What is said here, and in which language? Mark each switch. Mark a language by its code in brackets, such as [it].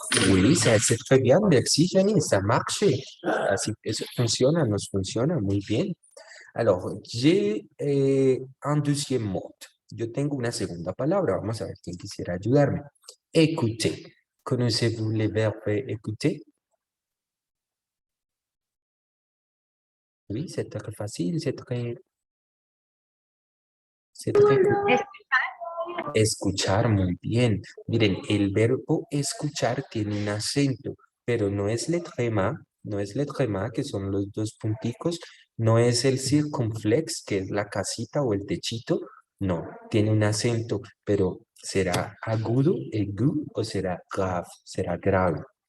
[fr] Oui, c'est très bien, merci Jenny, ça marche. [es] Así, eso funciona, nos funciona muy bien. [fr] Alors, j'ai un deuxième mot. [es] Yo tengo una segunda palabra. Vamos a ver quién quisiera ayudarme. [fr] Écouter. ¿Conocez-vous le verbe écouter? Oui, c'est très facile, c'est très [es] Escuchar, muy bien. Miren, el verbo escuchar tiene un acento, pero no es letrema, no es letrema, que son los dos punticos, no es el circunflex, que es la casita o el techito, no, tiene un acento, pero ¿será agudo, aigu, o será grave, será grave?